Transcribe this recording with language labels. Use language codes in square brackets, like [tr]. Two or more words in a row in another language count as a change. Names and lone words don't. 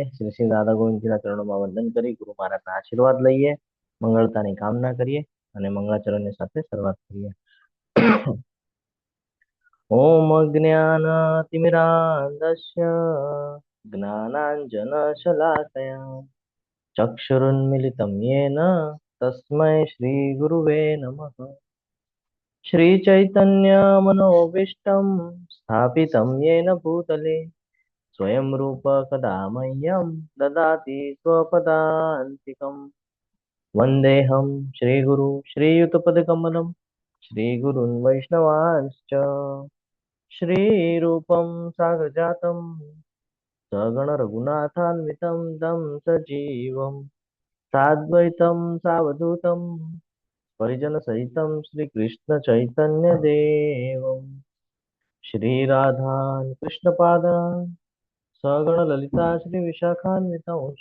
[gu] શ્રી શ્રી રાધા ગોવિંદજીના ચરણોમાં વંદન કરી ગુરુ મહારાજના આશીર્વાદ લઈએ, મંગળતાની કામના કરીએ અને મંગળાચરણની સાથે શરૂઆત કરીએ। [sa] ओम अज्ञानतिमिरान्धस्य ज्ञानाञ्जनशलाकया चक्षुरुन्मिलितं येन तस्मै श्रीगुरुवे नमः। श्रीचैतन्यमनोभीष्टं स्थापितं येन भूतले स्वयं रूप कदा मह्यं ददाति स्वपदान्तिकम्। वन्देऽहं श्रीगुरु श्रीयुतपदकमलं श्रीगुरुन् वैष्णवांश्च श्रीरूपं साग्रजातं सगणरघुनाथान्वितं तं सजीवं साद्वैतं सावधूतं परिजनसहितं श्रीकृष्णचैतन्यदेवं श्रीराधान् कृष्णपादान् सगणललिता श्रीविशाखान्वितांश्च।